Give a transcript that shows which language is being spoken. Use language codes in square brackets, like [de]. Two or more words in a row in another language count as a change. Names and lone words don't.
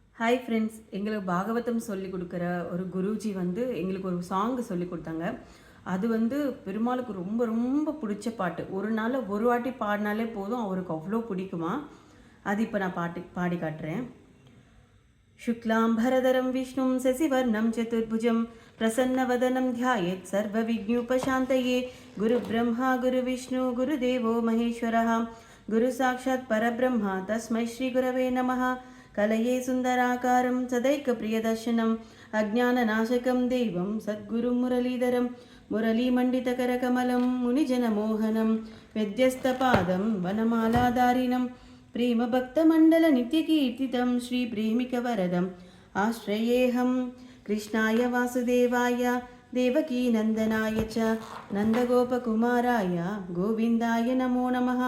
[en] Hi friends, [ta] எங்களுக்கு பாகவதம் சொல்லிக் கொடுக்குற ஒரு குருஜி வந்து எங்களுக்கு ஒரு சாங் சொல்லி கொடுத்தாங்க. அது வந்து பெருமாளுக்கு ரொம்ப ரொம்ப பிடிச்ச பாட்டு. ஒரு நாள் ஒரு வாட்டி பாடினாலே போதும், அவருக்கு அவ்வளோ பிடிக்குமா. அது இப்போ நான் பாடி காட்டுறேன். [sa] शुक्लांबरधरं विष्णुं शशिवर्णं चतुर्भुजं प्रसन्नवदनं ध्यायेत् सर्वविघ्नोपशान्तये गुरुब्रह्मा गुरुविष्णु गुरुदेवो महेश्वरः गुरुसाक्षात् परब्रह्म तस्मै श्रीगुरवे नमः. कलये सुन्दराकारं सदैकप्रियदर्शनम् अज्ञाननाशकं देवं सद्गुरुं मुरलीधरं मुरलीमण्डितकरकमलं मुनिजनमोहनं व्यध्यस्तपादं वनमालाधारिणं प्रेमभक्तमण्डलनित्यकीर्तितं श्रीप्रेमिकवरदम् आश्रयेऽहं कृष्णाय वासुदेवाय देवकीनन्दनाय च नन्दगोपकुमाराय गोविन्दाय नमो नमः.